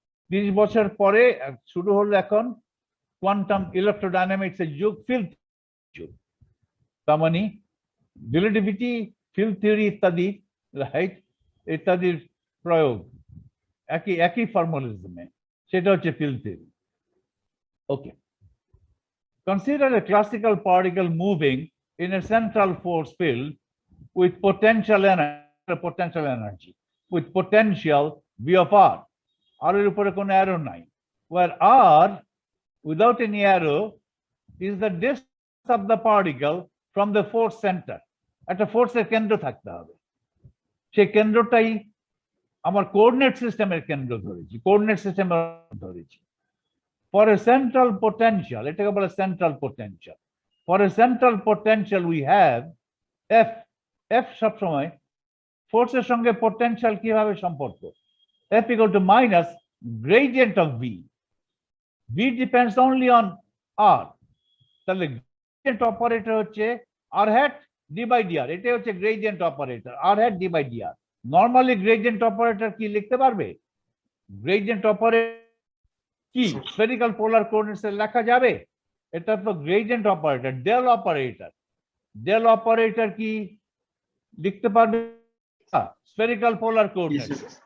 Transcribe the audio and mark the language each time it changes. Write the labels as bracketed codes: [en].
[bn] 30 বছর পরে শুরু হলো এখন কোয়ান্টাম ইলেকট্রোডাইনামিক্স এর যুগ, ফিল্ড তার মানে রিলেটিভিটি, ফিল্ড থিওরি ইত্যাদি, রাইট, ইত্যাদির প্রয়োগ একই ফর্মালিজমে, সেটা হচ্ছে field theory. [en] Okay, consider a classical particle moving in a central force field with potential energy with potential V of R. R [bn] এর উপরে কোনো [en] arrow নাই, where R without any arrow is the distance of the particle from the force center. [bn] একটা ফোর্সের কেন্দ্র থাকতে হবে, সেই কেন্দ্রটাই আমার কোঅর্ডিনেট সিস্টেমের কেন্দ্র ধরেছি, কোঅর্ডিনেট সিস্টেমের ধরেছি। [en] For a central potential, [bn] এটাকে বলে central potential. [en] For a central potential we have F. [bn] F সবসময় ফোর্সের সঙ্গে পোটেনশিয়াল কিভাবে সম্পর্ক? [en] F equal to minus gradient of V. V depends only on R. [bn] তাহলে [en] gradient operator হচ্ছে R hat d by dr. [bn] এটাই হচ্ছে [en] gradient operator, R hat d by dr. [bn] Normally gradient operator কি লিখতে পারবে? Gradient operator কি spherical polar coordinates এ লেখা যাবে? এটা তো gradient operator, del operator. Del operator কি লিখতে পারবে স্ফেরিক্যাল পোলার কোঅর্ডিনেটস?